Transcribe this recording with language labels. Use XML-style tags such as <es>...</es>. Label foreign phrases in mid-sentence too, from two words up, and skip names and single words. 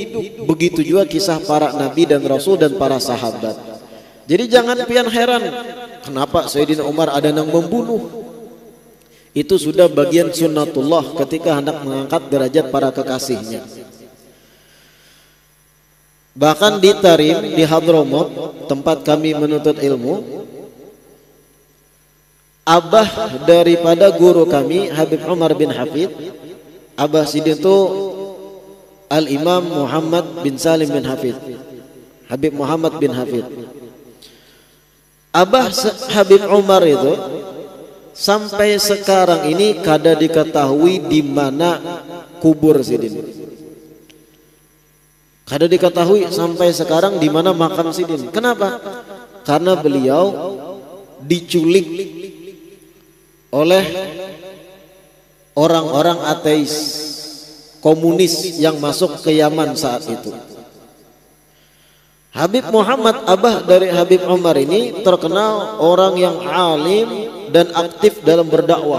<id>Begitu juga kisah para nabi dan rasul dan para sahabat.</id> <bjn>Jadi jangan pian heran kenapa Sayyidina Umar ada yang membunuh.</bjn> <id>Itu sudah bagian sunnatullah ketika hendak mengangkat derajat para kekasihnya. Bahkan di Tarim, di Hadramut,</id> <bjn>tempat kami menuntut ilmu, abah daripada guru kami Habib Umar bin Hafid, abah sidin itu Al-Imam Muhammad bin Salim bin Hafid, Habib Muhammad bin Hafid. Abah Habib Umar itu sampai sekarang ini kada diketahui di mana kubur sidin. Kada diketahui sampai sekarang di mana makam sidin.</bjn> <id>Kenapa? Karena beliau diculik oleh orang-orang ateis, komunis yang masuk ke Yaman saat itu. Habib Muhammad, abah dari Habib Umar ini terkenal orang yang alim dan aktif dalam berdakwah.</id>